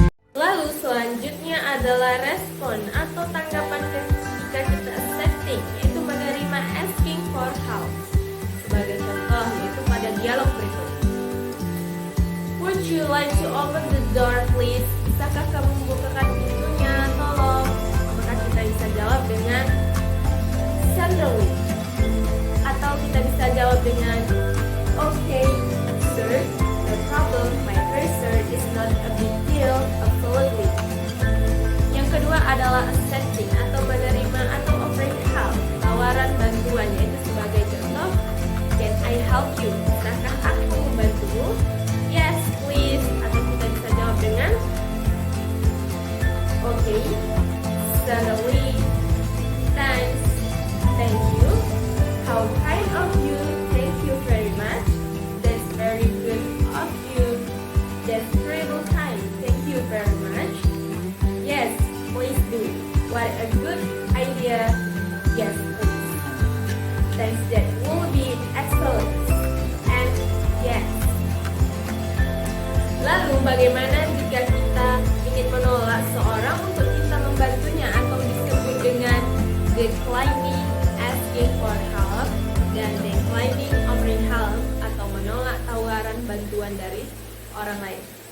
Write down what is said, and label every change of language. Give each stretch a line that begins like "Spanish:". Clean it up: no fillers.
Indonesian: Lalu selanjutnya adalah respon atau tanggapan ketika kita accepting, yaitu menerima asking for help. Sebagai contoh yaitu pada dialog berikut.
English: Would you like to open the door please?
Indonesian: Bisakah kamu membukakan pintunya? Tolong. Maka kita bisa jawab dengan
English: certainly.
Indonesian: Atau kita bisa jawab dengan
English: okay, sir, no problem, my cursor is not a big deal, absolutely.
Indonesian: Yang kedua adalah accepting atau menerima atau offering help, tawaran bantuan, yaitu sebagai contoh,
English: can I help you?
Indonesian: Bisakah aku membantumu?
English: Yes, please.
Indonesian: Atau kita bisa jawab dengan
English: okay, certainly, thanks, thank you, how kind of you, thank you very much, that's very good of you, that's terrible kind, thank you very much, yes, please do, what a good idea, yes please, thanks, that will be excellent, and yes.
Indonesian: Lalu bagaimana jika kita ingin menolak seorang untuk kita membantunya atau disebut dengan declining asking for help dan declining offering help atau menolak tawaran bantuan dari orang lain.